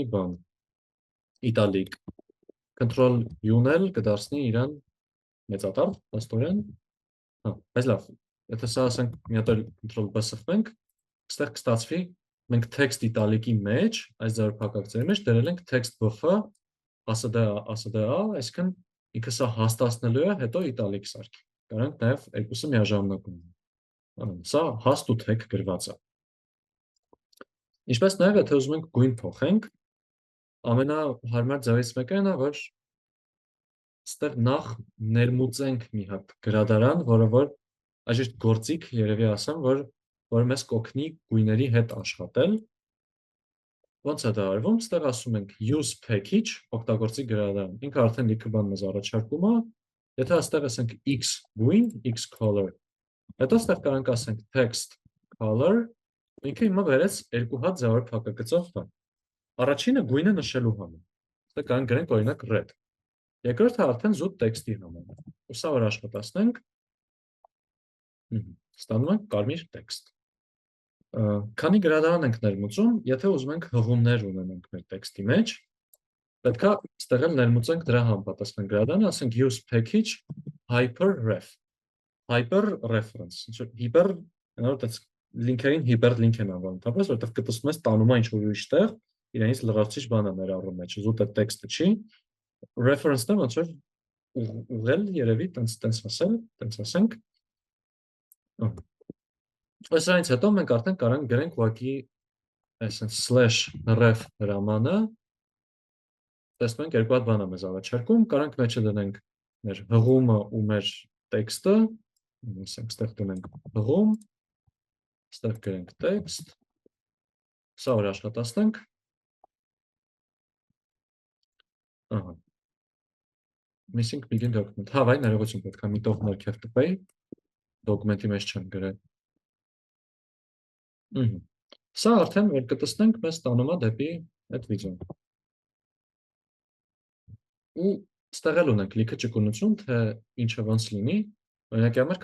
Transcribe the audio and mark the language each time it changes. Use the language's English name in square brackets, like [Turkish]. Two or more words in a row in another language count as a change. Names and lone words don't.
[Armenian] բան italic, Ctrl+U-ն էլ կդարձնի իրան մեծատառ, աստորեն, բայց լավ, եթե սա ասենք մի հատ Ctrl+B սխմենք, ստեղ կստացվի, մենք [English] text italic- [Armenian] ի մեջ, այս ձեռափակագծերի մեջ դրել ենք [English] text bf, [Armenian] ASDA, այսինքն ինքը սա հաստացնելու է, հետո italic սարքի, կարանք նաև երկուսը միաժամանակ ունեն, սա հաստ ու թեք գրված է։ Ինչպես նաև եթե ուզում ենք գույն փոխենք, ամենահարմար ձևից մեկը այն է, որ ստեղ նախ ներմուծենք մի հատ գրադարան, որը որ այժմ գործիք երևի ասեմ, որ մեզ կօգնի գույների հետ աշխատել։ Ոնց է դա արվում, ստեղ ասում ենք [English] use package, [Armenian] օգտագործի գրադարան, ինքը արդեն լիքը բան մեզ առաջարկում է, եթե այստեղ ասենք x գույն, [English] x color, [Armenian] հետո ստեղ կարանք ասենք [English] text color, [Armenian] ինքը հիմա վերեց երկու հատ ձևափակագծով բան։ Առաջինը գույնը նշելու համար, ստեղ կարանք գրենք օրինակ red, երկրորդը արդեն զուտ տեքստի համար, ու սա որ աշխատացնենք, ստանում ենք կարմիր տեքստ։ Քանի գրադարան ենք ներմուծում, եթե ուզում ենք հղումներ ունենանք մեր տեքստի մեջ, պետք է ստեղել ներմուծենք դրա համապատասխան գրադարանը, ասենք [English] use package hyperref, [Armenian] hyperreference, hyper, լինքերին hyperlink են անվանում, թափես, որտեղ կտեսնում ես տանում է ինչ-որ ուրիշ տեղ, իրենից լրացուցիչ բան է ներառում մեջ, զուտ է տեքստը չի, reference-ը ոնց որ ուղղել երևի, տենց ասենք, Այսրանից հետո մենք արդեն կարանք գրենք ուղղակի /ref հրամանը, տեսնում ենք երկու հատ բան է մեզ առաջարկում, կարանք մեջը դնենք մեր հղումը ու մեր տեքստը, ասենք ստեղ դնենք հղում, ստեղ գրենք տեքստ, սա որ աշխատացնենք, [English] missing begin document, [Armenian] վայ ներողություն պետք է միտով ներքև տպեի, դոկումենտի մեջ չեմ գրել։ Սա արդեն որ կտեսնենք մեզ տանում է դեպի այդ վիդեոն։ Ու ստեղ էլ ունենք լիքը ճկունություն, թե ինչը ոնց լինի, օրինակի համար